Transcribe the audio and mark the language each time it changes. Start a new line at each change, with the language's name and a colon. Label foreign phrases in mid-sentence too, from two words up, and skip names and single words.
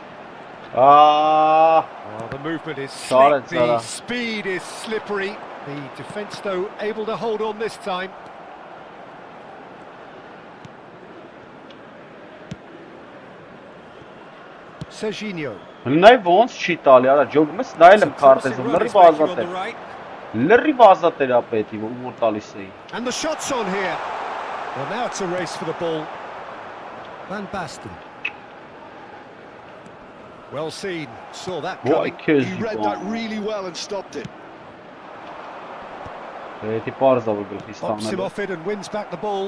English: Oh, the movement is slick, the speed is slippery. The defence, though, able to hold on this time. Serginho.
Armenian: Նայ ոնց չի տալի, արա ջոգում ես նայել եմ քարտեզը, լրիվ ազատ է։ Լրիվ ազատ էր ապետի, որ տալիս էի։
English: And the shots on here. Well, now it's a race for the ball. Van Basten. Well seen, saw that coming. He read that really well and stopped it. Pops him off it and wins back the ball.